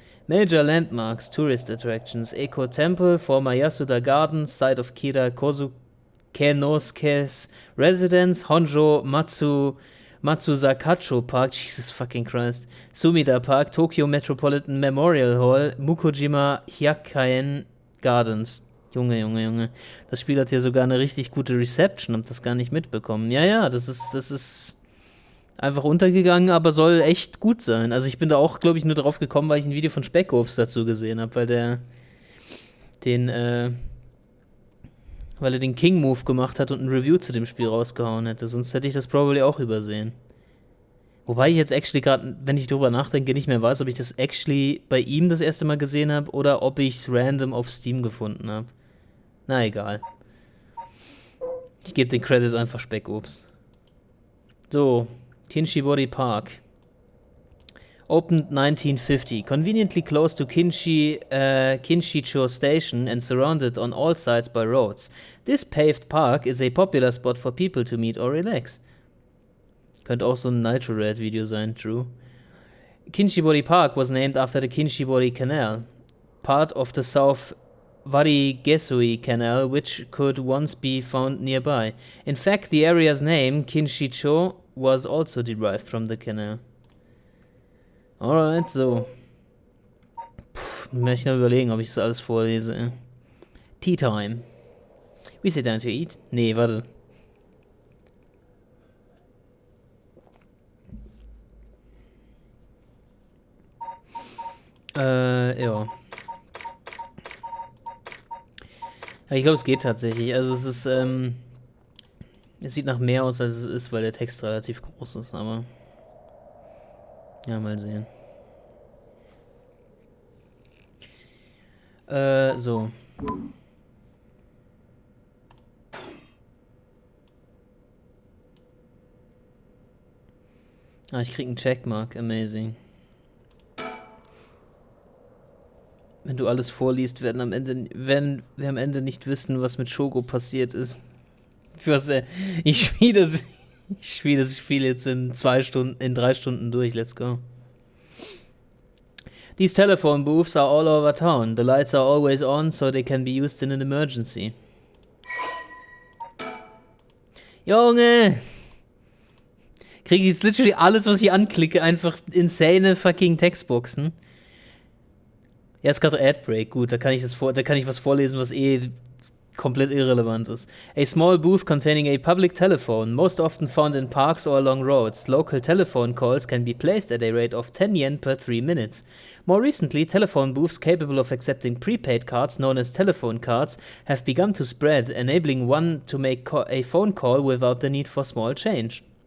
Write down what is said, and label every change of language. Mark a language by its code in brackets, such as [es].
[en] Major landmarks, tourist attractions, Eco Temple, former Yasuda Gardens, site of Kira Kenosuke's residence, Honjo Matsuzakacho Park, Jesus fucking Christ, Sumida Park, Tokyo Metropolitan Memorial Hall, Mukojima Hyakaen Gardens. [de] Junge. Das Spiel hat hier sogar eine richtig gute Reception, hab das gar nicht mitbekommen. Ja, das ist einfach untergegangen, aber soll echt gut sein. Also ich bin da auch, glaube ich, nur drauf gekommen, weil ich ein Video von Speckobst dazu gesehen habe, weil der Weil er den King-Move gemacht hat und ein Review zu dem Spiel rausgehauen hätte. Sonst hätte ich das probably auch übersehen. Wobei ich jetzt actually gerade, wenn ich drüber nachdenke, nicht mehr weiß, ob ich das actually bei ihm das erste Mal gesehen habe oder ob ich es random auf Steam gefunden habe. Na egal. Ich gebe den Credit einfach Speckobst. [en] So, Kinshibori Park. Opened 1950, conveniently close to Kinshicho Station and surrounded on all sides by roads. This paved park is a popular spot for people to meet or relax. [de] Könnte auch so ein Nitro Red Video sein, true. [en] Kinshibori Park was named after the Kinshibori Canal, part of the South Warigesui Canal, which could once be found nearby. In fact, the area's name, Kinshicho, was also derived from the canal. Alright, so. [de] Muss ich noch überlegen, ob ich das alles vorlese. [en] Tea time. We sit down to eat. [de] Nee, warte. Ja. Aber ich glaube, es geht tatsächlich. Also es ist, es sieht nach mehr aus, als es ist, weil der Text relativ groß ist, aber ja, mal sehen. So. Ah, ich krieg einen Checkmark. Amazing. Wenn du alles vorliest, werden wir am Ende nicht wissen, was mit Shogo passiert ist. Ich spiele das Spiel jetzt in 3 Stunden durch. [en] Let's go. These telephone booths are all over town. The lights are always on, so they can be used in an emergency. [de] Junge! Kriege ich literally alles, was ich anklicke, einfach insane fucking Textboxen. Ja, ist gerade Adbreak, gut, da kann ich was vorlesen, was komplett irrelevant ist. [en] A small booth containing a public telephone, most often found in parks or along roads. Local telephone calls can be placed at a rate of 10 yen per 3 minutes. More recently, telephone booths capable of accepting prepaid cards, known as telephone cards, have begun to spread, enabling one to make a phone call without the need for small change.